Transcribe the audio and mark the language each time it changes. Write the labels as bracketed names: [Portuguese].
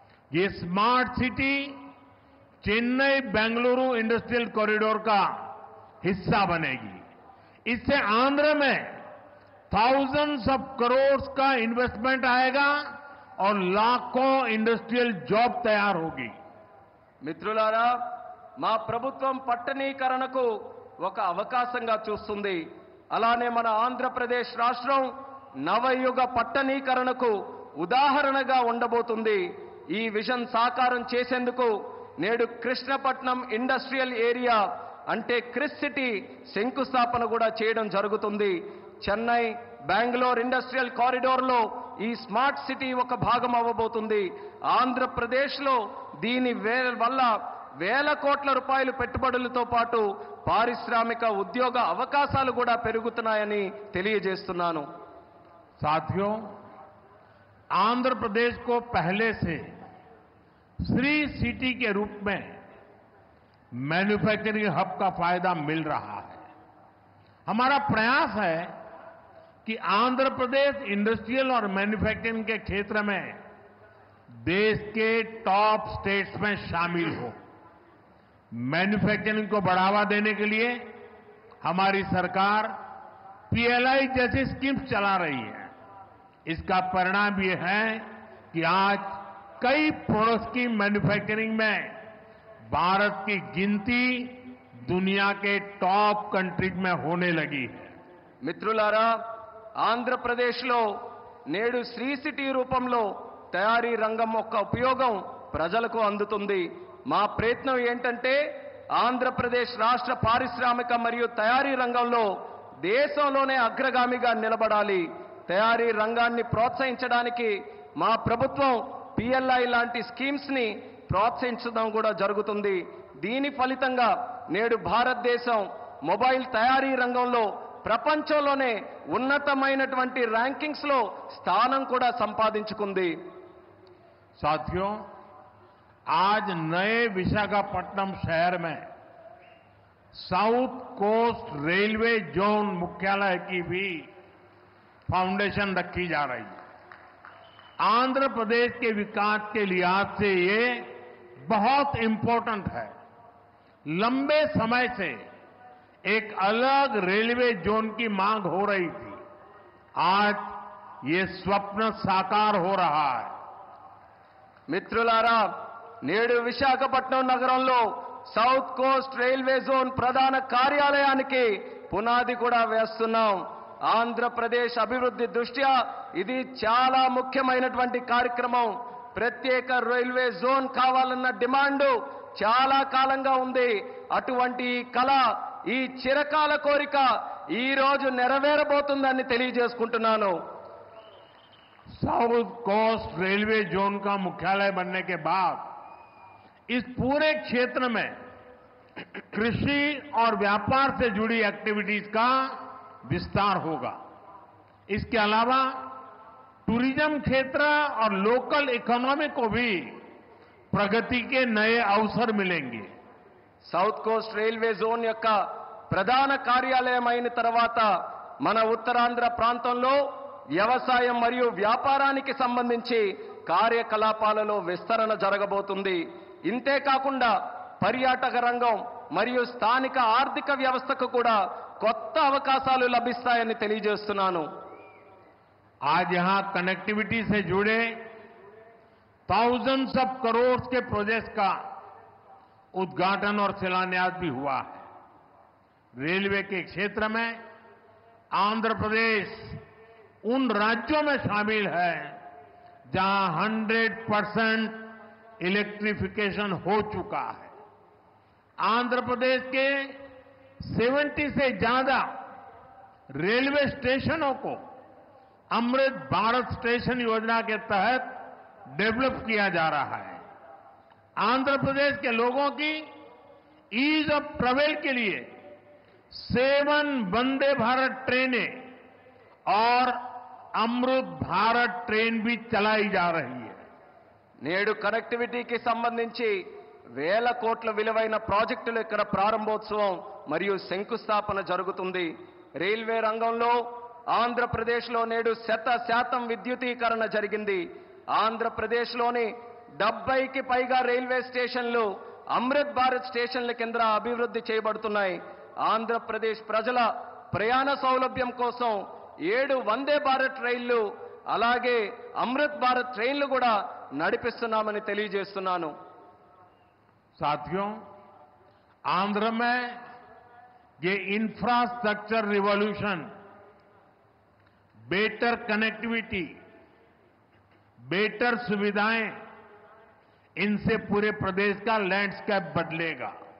[Hindi] ये smart city Chennai Bengaluru industrial corridor का हिस्सा बनेगी। इससे आंध्र में [English] thousands of [Hindi] करोड़ का इन्वेस्टमेंट आएगा और लाखों इंडस्ट्रियल जॉब तैयार होगी। [Telugu] మిత్రులారా, మా ప్రభుత్వం పట్టణీకరణకు ఒక అవకాశంగా చూస్తుంది. అలానే మన ఆంధ్రప్రదేశ్ రాష్ట్రం నవయుగ పట్టణీకరణకు ఉదాహరణగా ఉండబోతుంది. ఈ విజన్ సాకారం చేసేందుకు నేడు కృష్ణపట్నం ఇండస్ట్రియల్ ఏరియా అంటే క్రిస్ సిటీ శంకుస్థాపన కూడా చేయడం జరుగుతుంది. చెన్నై బెంగళూరు ఇండస్ట్రియల్ కారిడోర్లో ఈ స్మార్ట్ సిటీ ఒక భాగం అవ్వబోతుంది. ఆంధ్రప్రదేశ్లో దీని వల్ల వేల కోట్ల రూపాయలు పెట్టుబడులతో పాటు పారిశ్రామిక ఉద్యోగ అవకాశాలు కూడా పెరుగుతున్నాయని తెలియజేస్తున్నాను. [Hindi] साथियों, आंध्र प्रदेश को पहले से श्री सिटी के रूप में मैन्युफैक्चरिंग हब का फायदा मिल रहा है। हमारा प्रयास है कि आंध्र प्रदेश इंडस्ट्रियल और मैन्युफैक्चरिंग के क्षेत्र में देश के [English] top states [Hindi] में शामिल हो। मैन्युफैक्चरिंग को बढ़ावा देने के लिए हमारी सरकार पीएलआई जैसी स्कीम्स चला रही है। इसका परिणाम ये है कि आज कई प्रोडक्ट्स की मैन्युफैक्चरिंग में भारत की गिनती दुनिया के [English] top countries [Hindi] में होने लगी है। [Telugu] మిత్రులారా, ఆంధ్రప్రదేశ్లో నేడు శ్రీ సిటీ రూపంలో తయారీ రంగం యొక్క ఉపయోగం ప్రజలకు అందుతుంది. మా ప్రయత్నం ఏంటంటే ఆంధ్రప్రదేశ్ రాష్ట్ర పారిశ్రామిక మరియు తయారీ రంగంలో దేశంలోనే అగ్రగామిగా నిలబడాలి. తయారీ రంగాన్ని ప్రోత్సహించడానికి మా ప్రభుత్వం పిఎల్ఐ లాంటి స్కీమ్స్ ని ప్రోత్సహించడం కూడా జరుగుతుంది. దీని ఫలితంగా నేడు భారతదేశం మొబైల్ తయారీ రంగంలో ప్రపంచంలోనే ఉన్నతమైనటువంటి ర్యాంకింగ్స్ లో స్థానం కూడా సంపాదించుకుంది. [Hindi] साथियों, आज नए विशाखापट्टनम शहर में साउथ कोस्ट रेलवे जोन मुख्यालय की भी फाउंडेशन रखी जा रही है। आंध्र प्रदेश के विकास के लिहाज से ये बहुत इंपॉर्टेंट है। लंबे समय से एक अलग रेलवे जोन की मांग हो रही थी। आज ये स्वप्न साकार हो रहा है। [Telugu] మిత్రులారా, నేడు విశాఖపట్నం నగరంలో సౌత్ కోస్ట్ రైల్వే జోన్ ప్రధాన కార్యాలయానికి పునాది కూడా వేస్తున్నాం. ఆంధ్రప్రదేశ్ అభివృద్ధి దృష్ట్యా ఇది చాలా ముఖ్యమైనటువంటి కార్యక్రమం. ప్రత్యేక రైల్వే జోన్ కావాలన్న డిమాండ్ చాలా కాలంగా ఉంది. అటువంటి కళ, ఈ చిరకాల కోరిక ఈ రోజు నెరవేరబోతుందని తెలియజేసుకుంటున్నాను. [Hindi] साउथ कोस्ट रेलवे जोन का मुख्यालय बनने के बाद इस पूरे क्षेत्र में कृषि और व्यापार से जुड़ी एक्टिविटीज का विस्तार होगा। इसके अलावा टूरिज्म क्षेत्र और [English] local economy [Hindi] को भी प्रगति के नए अवसर मिलेंगे। [Telugu] సౌత్ కోస్ట్ రైల్వే జోన్ యొక్క ప్రధాన కార్యాలయం అయిన తర్వాత మన ఉత్తరాంధ్ర ప్రాంతంలో వ్యవసాయం మరియు వ్యాపారానికి సంబంధించి కార్యకలాపాలలో విస్తరణ జరగబోతుంది. ఇంతే కాకుండా పర్యాటక రంగం మరియు స్థానిక ఆర్థిక వ్యవస్థకు కూడా కొత్త అవకాశాలు లభిస్తాయని తెలియజేస్తున్నాను. [Hindi] आज यहां कनेक्टिविटी से जुड़े [English] thousands of [Hindi] करोड़ के प्रोजेक्ट्स का उद्घाटन और शिलान्यास भी हुआ है। रेलवे के क्षेत्र में आंध्र प्रदेश उन राज्यों में शामिल है जहां 100% इलेक्ट्रिफिकेशन हो चुका है। आंध्र प्रदेश के 70 से ज्यादा रेलवे स्टेशनों को अमृत भारत स्टेशन योजना के तहत डेवलप किया जा रहा है। आंध्र प्रदेश के लोगों की [English] ease of travel [Hindi] के लिए 7 वंदे भारत ट्रेनें और अमृत भारत ट्रेन भी चलाई जा रही है। [Telugu] నేడు కనెక్టివిటీకి సంబంధించి వేల కోట్ల విలువైన ప్రాజెక్టులు ఇక్కడ ప్రారంభోత్సవం మరియు శంకుస్థాపన జరుగుతుంది. రైల్వే రంగంలో ఆంధ్రప్రదేశ్లో నేడు 100% విద్యుదీకరణ జరిగింది. ఆంధ్రప్రదేశ్లోని 70కి పైగా రైల్వే స్టేషన్లు అమృత్ భారత్ స్టేషన్ల కింద అభివృద్ధి చేయబడుతున్నాయి. ఆంధ్రప్రదేశ్ ప్రజల ప్రయాణ సౌలభ్యం కోసం 7 వందే భారత్ రైళ్లు అలాగే అమృత్ భారత్ ట్రైన్లు కూడా నడిపిస్తున్నామని తెలియజేస్తున్నాను. [Hindi] साथियों, आंध्र में ये [English] infrastructure revolution, better connectivity, better [Hindi] सुविधाएं, इनसे पूरे प्रदेश का लैंडस्केप बदलेगा.